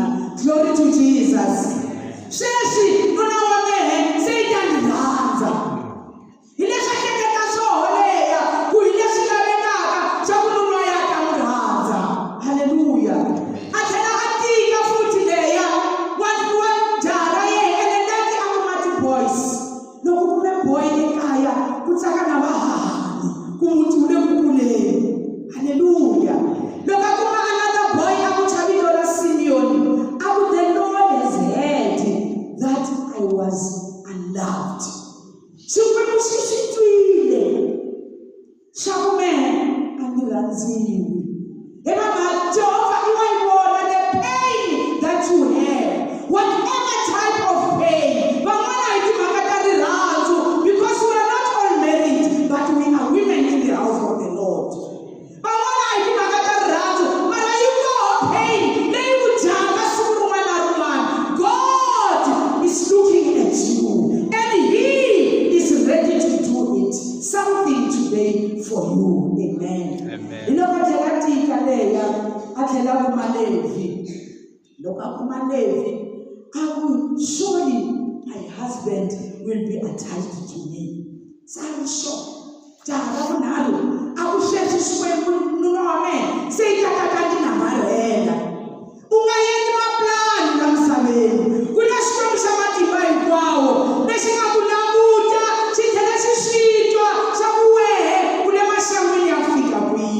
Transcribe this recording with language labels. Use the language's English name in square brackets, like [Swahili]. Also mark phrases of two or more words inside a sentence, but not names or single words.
[English] Glory to Jesus. [Tsonga] Sweswi nuna wa mehe se i ta ni rhandza hi leswi a hleketa swoholeya ku hi leswi lavekaka swa ku nuna ya ta n'wi rhandza. Hallelujah. A tlhela a tika futhi leya wa jaha ra yena ene leti a kuma ti-boys. Loko ku kume boy ekaya ku tsaka na vahahani ku muti wu le ku kuleni. Hallelujah. Loko a kuma [English] another boy [Tsonga] a ku thya vito ra Simeon a ku [English] the Lord has heard that I was unloved. [Tsonga] Xikwembu xi swi twile xa ku mehe a ni rhandziwi. Hi mhaka Jehovah i wa yi vona [English] the pain that you have, whatever type of pain. [Tsonga] Van'wana hi timhaka ta rirhandzu [English] because we are not all married but we are women in the house of the Lord. [Tsonga] Van'wana hi timhaka ta rirhandzu mara yi koho pain leyi ku dyaka siku rin'wana na rin'wana. [English] God is looking at you and he is ready to do it something today for you. Amen. [Tsonga] Hi loko a tlhela tika leya a tlhela a kuma Levi. Loko a kuma Levi a ku [English] surely my husband will be attached to me. [Tsonga] Sari sure jaha ra vunharhu a ku sweswi Xikwembu nuna wa mehe se i ta tata ti namarhela. U nga endli mapulani la misaveni, ku na Xikwembu xa matimba hinkwawo lexi nga ku languta xi tlhela xi swi twa swa ku wehe u le maxangwini ya ku fika kwihi.